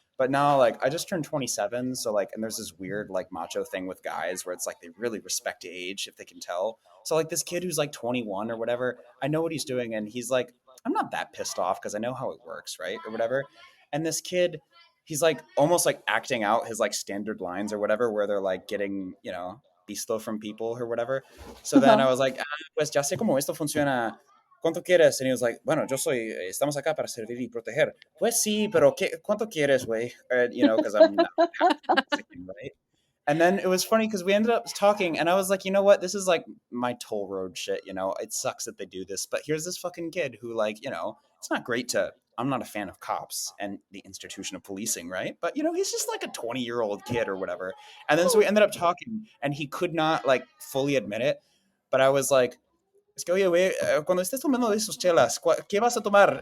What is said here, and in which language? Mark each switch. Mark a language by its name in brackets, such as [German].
[English] But now, like, I just turned 27, so like, and there's this weird like macho thing with guys where it's like they really respect age if they can tell. So like this kid who's like 21 or whatever, I know what he's doing, and he's like, I'm not that pissed off because I know how it works, right, or whatever. And this kid, he's like almost like acting out his like standard lines or whatever, where they're like getting visto from people or whatever. So then Uh-huh. I was like, [Spanish] pues ya sé cómo esto funciona. ¿Cuánto quieres? [English] And he was like, [Spanish] bueno, estamos acá para servir y proteger. Pues sí, pero ¿cuánto quieres, güey? [English] Because I'm not Mexican, right? And then it was funny because we ended up talking, and I was like, you know what? This is like my toll road shit. It sucks that they do this, but here's this fucking kid who, like, it's not great to. I'm not a fan of cops and the institution of policing, right? But he's just like a 20-year-old kid or whatever. And then so we ended up talking, and he could not like fully admit it, but I was like, [Spanish] es que, oye, güey, cuando estés tomando de esos chelas, ¿qué vas a tomar?